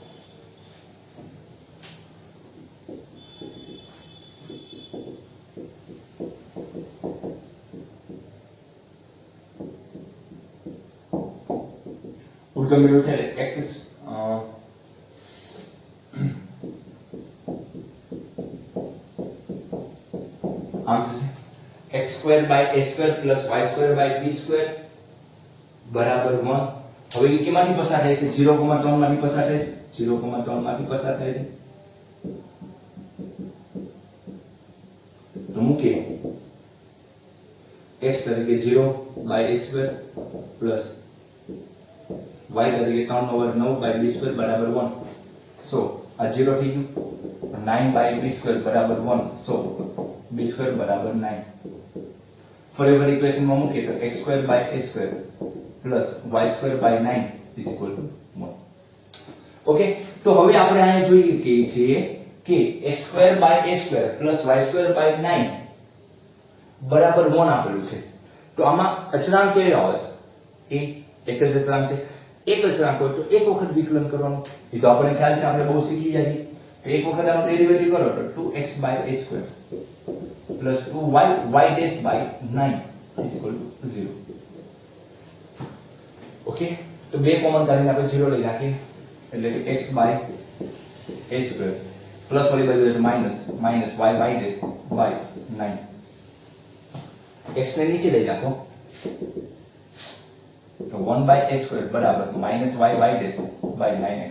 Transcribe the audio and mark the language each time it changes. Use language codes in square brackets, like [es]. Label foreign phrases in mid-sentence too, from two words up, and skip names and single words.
[gu] ઉદ્ગમ બિંદુ છે એટલે એક્સિસ આમ છે x² / a² + y² / b² બરાબર 1. હવે એ કેમાંથી પસાર થાય છે 0,3 માંથી પસાર થાય છે 0,3 માંથી પસાર થાય છે. તો મૂકીએ x તરીકે 0/a² plus y તરીકે 3/9/b² બરાબર 1. સો આ 0 થઈ ગયું. 9/b² બરાબર 1. સો b² બરાબર 9. ફરીવાર ઇક્વેશનમાં મૂકીએ તો x² / a² plus y² / 9 [en] is equal to [gu] 1. ઓકે, તો હવે આપણે અહીંયા જોઈએ કે છે કે x² / a² plus y² / 9 બરાબર 1 આપેલું છે. તો આમાં અચળાંક કેવો આવે છે? એક જ અચળાંક છે. એક અચળાંક હોય તો એક વખત વિકલન કરવાનું. એ તો આપણને ખ્યાલ છે, આપણે બહુ શીખી ગયા છીએ. તો એક વખત આનો ડેરિવેટિવ કરો તો 2x / a² plus 2y / 9 [en] is equal to [gu] 0. ઓકે, તો બે કોમન કાઢીને આપણે 0 લઈ નાખીએ એટલે કે x / a² પ્લસ વાળી બાજુ માઈનસ y / 9. x ને નીચે લઈ નાખો તો 1/a² બરાબર -y / 9x.